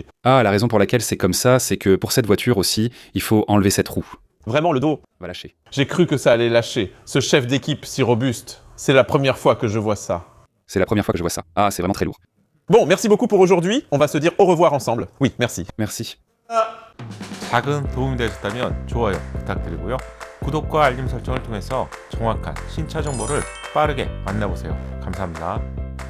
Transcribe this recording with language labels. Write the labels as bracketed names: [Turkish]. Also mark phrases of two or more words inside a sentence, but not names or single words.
[French] Ah, la raison pour laquelle c'est comme ça, c'est que pour cette voiture aussi, il faut enlever cette roue. Vraiment, le dos? Va lâcher. J'ai cru que ça allait lâcher. Ce chef d'équipe si robuste, c'est la première fois que je vois ça. C'est la première fois que je vois ça. Ah, c'est vraiment très lourd. Bon, merci beaucoup pour aujourd'hui. On va se dire au revoir ensemble. Oui, merci. Merci. [Korean] 작은 도움이 되셨다면 좋아요 부탁드리고요. 구독과 알림 설정을 통해서 정확한 신차 정보를 빠르게 만나보세요. 감사합니다.